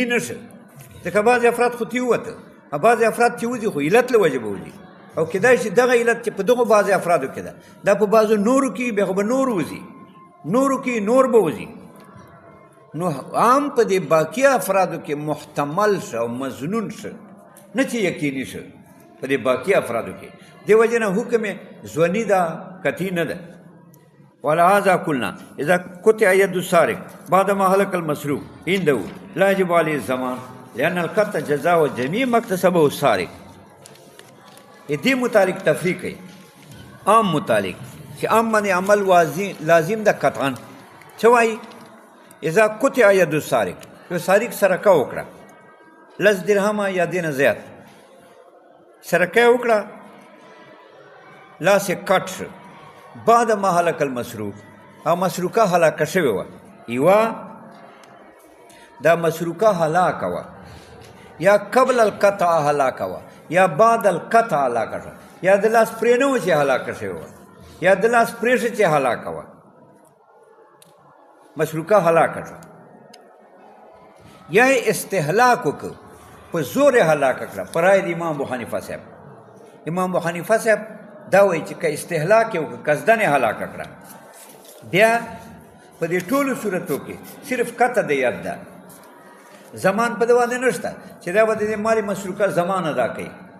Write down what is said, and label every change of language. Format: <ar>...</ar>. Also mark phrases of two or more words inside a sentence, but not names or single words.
<ps>نه شه ځکه بعضې افراد خو ترې ووته بعضې افراد چې وځي خو علت له وجې به وځي او کیدای شي دغه علت چې په دغو بعضې افرادو کې ده دا په بعضو نورو کې بیا خو به نور وځي نورو کې نور به وځي نو عام په دې باقي افرادو کې محتمل شه او مظنون شه نه چې یقیني شه په دې باقي افرادو کې دې وجې نه حکم یې ځوني ده قطعي نه ده ولهذا</ps> <ar>قلنا اذا قطع يد السارق بعد ما هلك المسروق عنده لا يجب عليه الضمان لان القطع جزاء جميع ما اكتسبه السارق</ar> <ps>دې متعلق تفریق کوي عام متعلق چې عام باندې عمل لازم ده قطعا څه وایي</ps> <ar>اذا قطع يد السارق</ar> <ps>یو سارق سرقه وکړه لس درهمه یا دې نه زیات سرقه یې وکړه لاس یې کټ شو</ps> <ar>بعد ما هلک المسروق</ar> <ps>او مسروقه هلاکه شوې وه یوه دا مسروقه هلاکه وه یا</ps> <ar>قبل القطع</ar> <ps>هلاکه وه یا</ps> <ar>بعد القطع</ar> <ps>هلاکه شوه یا د لاس پرې نه وه چې هلاکه شوې وه یا د لاس پرېښه چې هلاکه وه مسروقه هلاکه شوه یا یې استهلاک وکړ په زور یې هلاکه کړه په رایې د امام ابو حنیفه صاحب امام ابو حنیفه صاحب دا وایي چې که استهلاک یې وکړه قصدن یې هلاکه کړه بیا په دې ټولو صورتو کې صرف قطع د ید ده زمان په ده باندې نشته چې دا به د دې مال مسروقه زمان ادا کوي</ps>